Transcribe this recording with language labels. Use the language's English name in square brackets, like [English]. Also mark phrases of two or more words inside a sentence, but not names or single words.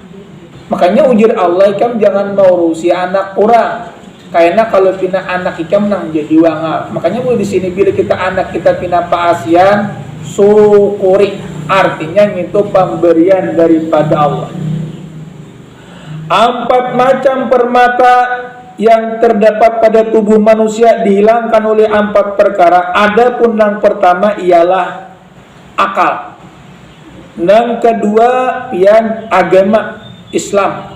[Banjar] Makanya ujar Allah ikam jangan mengurusi anak orang. Karena kalau pina anak ikam nang jadi wangal. Makanya mulai di sini bila kita anak kita pina paasian syukuri. [Indonesian] Artinya itu pemberian daripada Allah. 4 macam permata yang terdapat pada tubuh manusia dihilangkan oleh 4 perkara. Adapun yang pertama ialah akal. Yang kedua yang agama Islam.